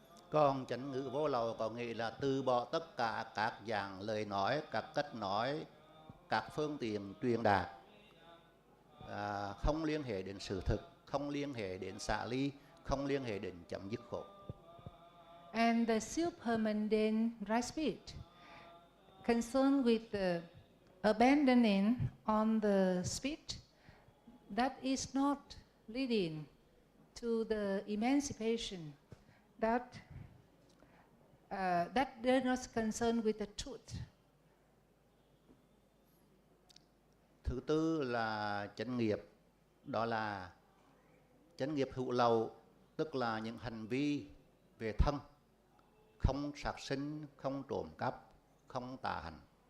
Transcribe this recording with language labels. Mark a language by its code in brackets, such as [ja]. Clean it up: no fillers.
[vi] Còn chánh ngữ vô lậu có nghĩa là từ bỏ tất cả các dạng lời nói, các cách nói, các phương tiện truyền đạt, không liên hệ đến sự thực, không liên hệ đến xả ly, không liên hệ đến chấm dứt khổ. [en] And the supermundane right speech, concerned with the abandoning on the speech, that is not leading to the emancipation, that they're not concerned with the truth. [vi] Thứ tư là chánh nghiệp, đó là chánh nghiệp hữu lậu, tức là những hành vi về thân, không sát sinh, không trộm cắp, không tà hành.